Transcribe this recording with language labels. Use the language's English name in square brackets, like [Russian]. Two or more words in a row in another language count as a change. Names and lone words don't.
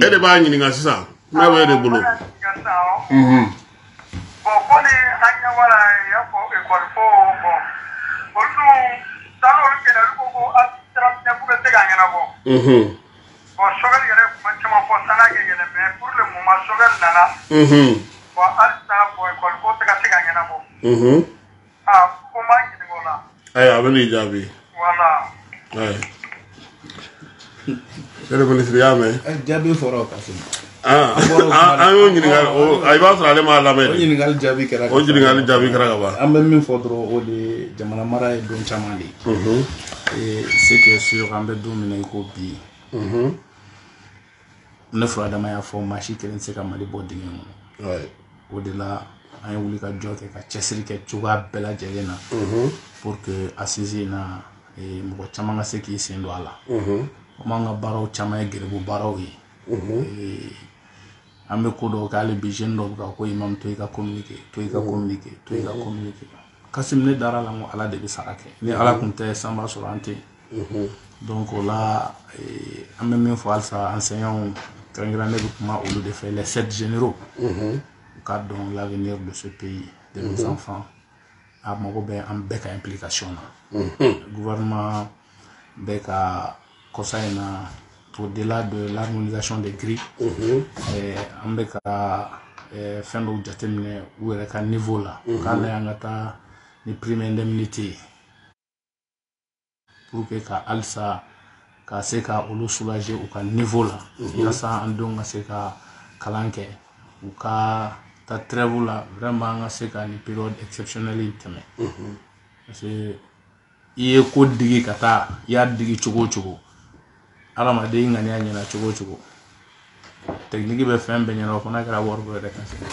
[Bambara] e de b'a ɲininka sisan n'a bɛ e de bolo ɲininka sisan bon ko ni an ɲɛ wala i y'a fɔ école ko bon olu san'olu kɛlɛ olu ko ko administratif bɛ se ka ɲɛnabɔ bon Choguel yɛrɛ kuma caman fɔ san'a kɛ yɛlɛ [French] mais pour le moment [Bambara] Choguel nana bon hali sisan bon école ko tɛ ka se ka ɲɛnabɔ ko n b'a ɲininka o la ayi a bɛ n'i jaabi voilà ayi yɛrɛ minisiri y'a mɛn jaabi fɔra o kasi an y'o ɲininkali i b'a sɔrɔ ale m'a lamɛn o ɲininkali jaabi kɛra o ɲininkali jaabi kɛra ka ban an bɛ min fɔ dɔrɔn o de ye jamana mara ye don caman de ye [French] c'est que sûr [Bambara] an bɛ don min na i ko bi ne furadama y'a fɔ maa si kelen tɛ se ka Mali bɔ dingɛ kɔnɔ o de la an ye wuli ka jɔ kɛ ka cɛsiri kɛ cogoya bɛɛ lajɛlen na [French] pour que [Bambara] assise in na mɔgɔ caman ka se k'i sen don a la komi an ka baaraw caman ye gɛrɛbu baaraw ye an bɛ ko dɔw kɛ hali bi jeune dɔw bɛ ka ko imam to i ka communiquer to i ka communiquer to i ka communiquer Kasim ne dara la n ko Ala de bɛ sara kɛ ni Ala tun tɛ san b'a sɔrɔ an tɛ yen donc o la an bɛ min fɔ halisa enseignants kɛrɛnkɛrɛnnen ne bɛ kuma olu de fɛ [French] les 7 généraux [Bambara] u ka dɔn [French] l'avenir de ce pays de nos enfants [Bambara] a mago bɛ an bɛɛ ka implication na gouvernement bɛ ka kɔsa in na [French] au-delà de l'harmonisation des grilles [Bambara] an bɛ ka fɛn dɔw jateminɛ u yɛrɛ ka niveau la k'a lajɛ an ka taa ni [French] prime indemnité pour que [Bambara] ka halisa ka se ka olu soulager u ka niveau la yasa an denw ka se ka kalan kɛ u ka taa trêve la vraiment an ka se ka ni [French] période exceptionnelle [Bambara] in tɛmɛ parce que i ye ko digi ka taa i y'a digi cogo o cogo adamaden ŋaniya ɲɛna cogo o cogo technique bɛ fɛn bɛɛ ɲɛna o fana kɛra wariko yɛrɛ kan